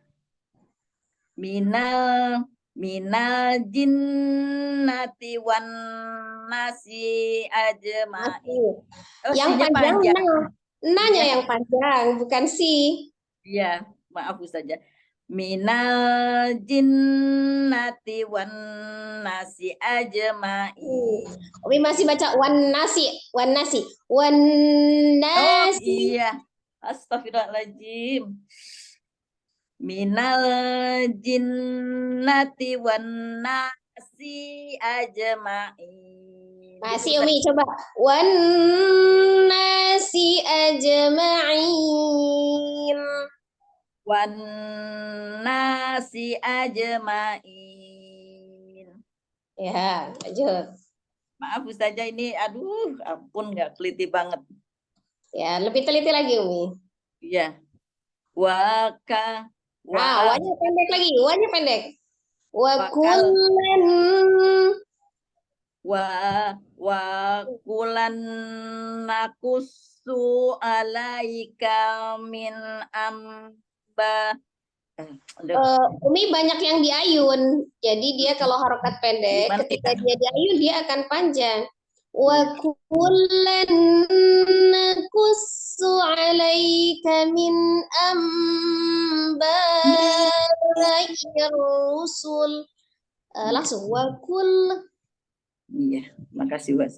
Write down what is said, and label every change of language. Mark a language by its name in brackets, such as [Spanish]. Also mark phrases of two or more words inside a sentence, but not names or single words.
[Arabic] من الجنة والناس أجمعين. [Indonesian] Yang panjang nanya yang panjang, bukan si. Iya, maaf Ustazah. [Arabic] من الجنة والناس أجمعين. [Indonesian] Umi masih baca [Arabic] والناس. [Indonesian] Oh iya, astagfirullahaladzim. [Arabic] من الجنة والناس أجمعين. [Indonesian] Masih Umi coba [Arabic] والناس أجمعين. والناس أجمعين. [Indonesian] Ya, lanjut. Maaf Ustazah ini, aduh, ampun nggak teliti banget. Ya, lebih teliti lagi Umi. Iya. Wanya pendek lagi, wanya pendek. [Arabic] و كلا نقص عليك من أنبا. [Indonesian] Umi banyak yang diayun, jadi dia kalau harokat pendek, ketika dia diayun dia akan panjang. [Arabic] وكلا نقص عليك من أنباء الرسل. [Indonesian] Langsung [Arabic] وكل. [Indonesian] Iya, makasih Was.